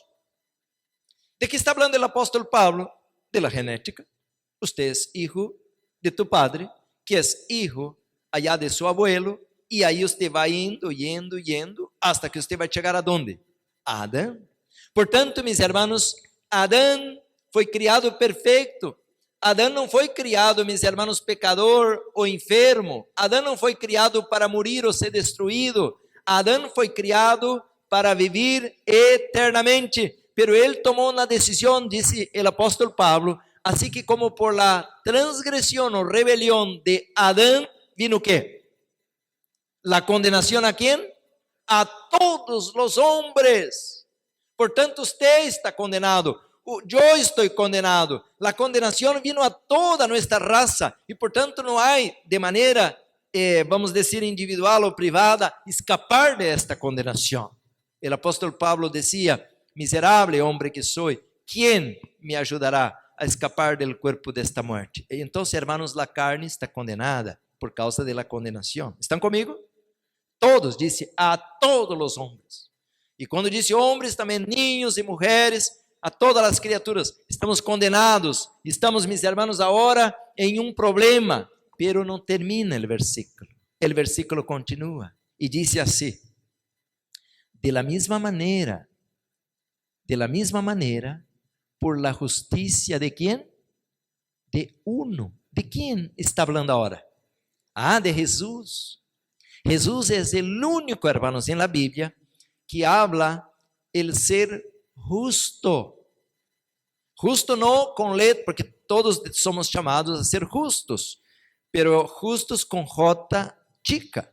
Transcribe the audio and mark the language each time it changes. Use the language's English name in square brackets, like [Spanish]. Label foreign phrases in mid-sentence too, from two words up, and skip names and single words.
[Spanish] ¿De qué está hablando el apóstol Pablo? De la genética. Usted es hijo de tu padre, que es hijo allá de su abuelo, y ahí usted va yendo, hasta que usted va a llegar a ¿dónde? [Portuguese] A Adán. Portanto, [Spanish] mis hermanos, [Portuguese] Adán foi criado perfeito. Adão não foi criado, meus irmãos, pecador ou enfermo. Adão não foi criado para morir ou ser destruído. Adão foi criado para viver eternamente. Pero ele tomou uma decisão, disse o apóstolo Pablo, assim que como [Spanish] por la [Portuguese] transgressão ou rebelião de Adão, vino o quê? La condenação a quem? A todos os homens. Portanto, [Spanish] usted está condenado. Yo estoy condenado. La condenación vino a toda nuestra raza y por tanto no hay de manera [Portuguese] vamos dizer, individual ou privada, [Spanish] escapar de esta condenação. [Portuguese] O apóstolo Pablo dizia: miserável homem que sou, quem me ajudará a escapar [Spanish] del cuerpo [Portuguese] desta muerte? Então, hermanos, a carne está condenada por causa [Spanish] de la [Portuguese] condenação. ¿Estão comigo? Todos, disse a todos os homens. E quando disse homens, também niños e mulheres, a todas as criaturas. [Spanish] Estamos condenados. Estamos, mis hermanos, [Portuguese] agora em um problema. Pero não termina o versículo. O versículo continua e diz assim: [Spanish] de la misma manera, por la justicia de quem? De uno. [Portuguese] ¿De quem está falando agora? [Spanish] De Jesús. Jesús es el único, hermanos, en la Biblia que habla el ser justo. Justo no con letra, porque todos somos llamados a ser justos, pero justos con J chica.